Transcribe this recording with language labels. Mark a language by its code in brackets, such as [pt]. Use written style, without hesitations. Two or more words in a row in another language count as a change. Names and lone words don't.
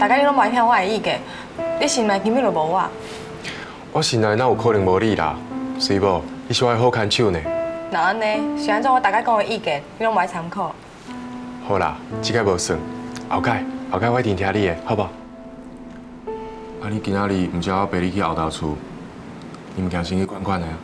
[nan] 大家你拢袂听我的意见，你心内根本就无我。我心内哪有可能无你啦？是无？你是我的好看手呢。那安尼，是安怎？我大家讲的意见，你拢袂参考。好啦，这个无算，后盖我一定听你的，好不好？啊，你今仔日唔叫我陪你去后头厝，你唔惊先去款款的啊？